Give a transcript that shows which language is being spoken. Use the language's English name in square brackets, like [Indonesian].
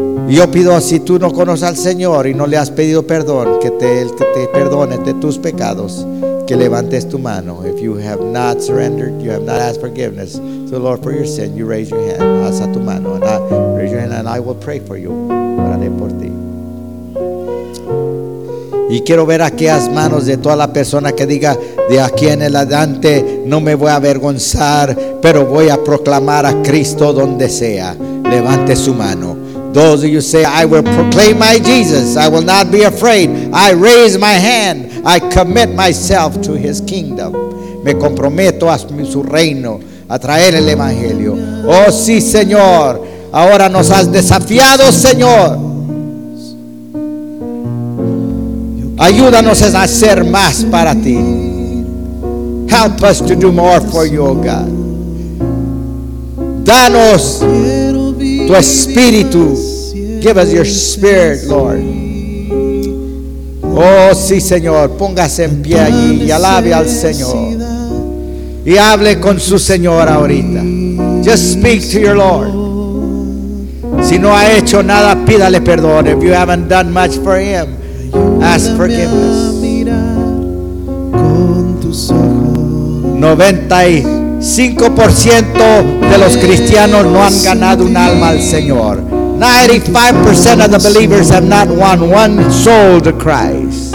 [Spanish] Yo pido, si tú no conoces al Señor y no le has pedido perdón, que te perdone de tus pecados, que levantes tu mano. [English] If you have not surrendered, you have not asked forgiveness to the Lord for your sin, you raise your hand. [Spanish] Alza tu mano. [English] Raise your hand and I will pray for you. [Spanish] Oraré por ti. Y quiero ver aquellas manos de toda la persona que diga, de aquí en adelante no me voy a avergonzar, pero voy a proclamar a Cristo donde sea. Levante su mano. [English] Those of you say, I will proclaim my Jesus. I will not be afraid. I raise my hand. I commit myself to his kingdom. [Spanish] Me comprometo a su reino, a traer el evangelio. Oh sí, Señor. Ahora nos has desafiado, Señor. Ayúdanos a hacer más para ti. [English] Help us to do more for you, oh God. [Spanish] Danos tu espíritu. [English] Give us your spirit, Lord. [Spanish] Oh, sí, Señor. Póngase en pie allí y alabe al Señor. Y hable con su Señor ahorita. [English] Just speak to your Lord. [Spanish] Si no ha hecho nada, pídale perdón. [English] If you haven't done much for him, ask forgiveness. 90 [Spanish] 5% de los cristianos no han ganado un alma al Señor. [English] 95% of the believers have not won one soul to Christ.